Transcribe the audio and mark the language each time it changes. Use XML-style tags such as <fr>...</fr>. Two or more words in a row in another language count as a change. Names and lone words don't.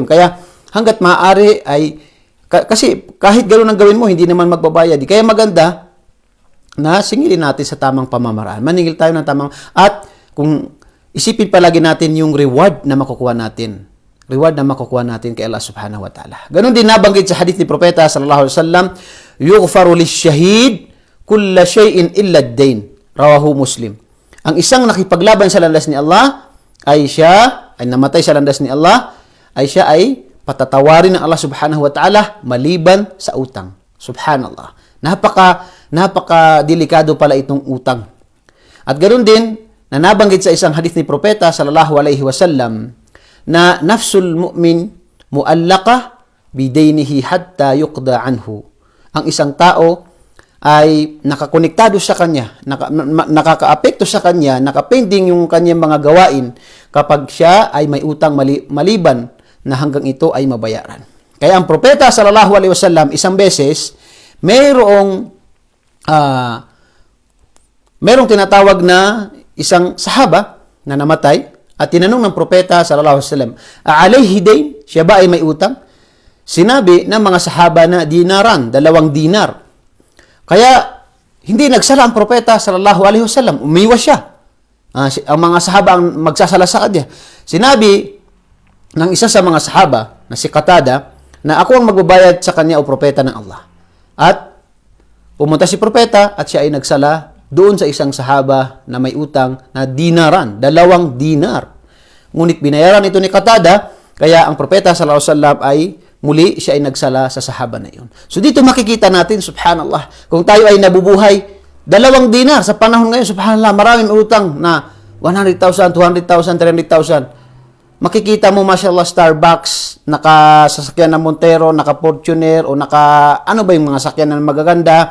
<tl>Kaya hanggat maaari ay, kasi kahit ganun ang gawin mo, hindi naman magbabayad. Kaya maganda na singilin natin sa tamang pamamaraan. Maningil tayo ng tamang, at kung isipin palagi natin yung reward na makukuha natin. Reward na makukuha natin kay</tl> <ar>الله سبحانه وتعالى.</ar> <tl>Ganun din nabanggit sa hadith ni Propeta</tl> <ar>صلى الله عليه وسلم, يغفر للشهيد كل شيء إلا الدين. رواه مسلم.</ar> <tl>Ang isang nakipaglaban sa landas ni Allah ay namatay sa landas ni Allah, siya ay patatawarin ng</tl> <ar>الله سبحانه وتعالى</ar> <tl>maliban sa utang. Subhanallah. Napaka delikado pala itong utang. At ganoon din na nabanggit sa isang hadith ni Propeta</tl> <ar>صلى الله عليه وسلم</ar> <tl>na</tl> <ar>نفس المؤمن معلقة بدينه حتى يقضى عنه.</ar> <tl>Ang isang tao ay nakakonektado sa kanya, nakakaapekto sa kanya, nakapending yung kanyang mga gawain kapag siya ay may utang maliban na hanggang ito ay mabayaran. Kaya ang Propeta</tl> <ar>صلى الله عليه وسلم</ar> <tl>isang beses merong tinatawag na isang sahaba na namatay at tinanong ng Propeta</tl> <ar>صلى الله عليه وسلم, "عليه دين?"</ar> <tl>Siya ba ay may utang? Sinabi ng mga sahaba na dinaran, 2 dinar. Kaya hindi nagsala ang Propeta</tl> <ar>صلى الله عليه وسلم,</ar> <tl>umiwas siya. Ang mga sahaba ang magsasala sa kanya. Sinabi ng isa sa mga sahaba na si Qatada na ako ang magbabayad sa kanya o Propeta ng Allah. At pumunta si Propeta at siya ay nagsala doon sa isang sahaba na may utang na dinaran, 2 dinar. Ngunit binayaran ito ni Qatada, kaya ang Propeta</tl> <ar>صلى الله عليه وسلم</ar> <tl>ay muli siya ay nagsala sa sahaba na iyon. So dito makikita natin, subhanallah, kung tayo ay nabubuhay, 2 dinar sa panahon ngayon, subhanallah, maraming utang na 100,000, 200,000, 300,000. Makikita mo, mashallah, Starbucks, nakasasakyan ng Montero, naka-Fortuner, o ano ba yung mga sakyan na magaganda.</tl>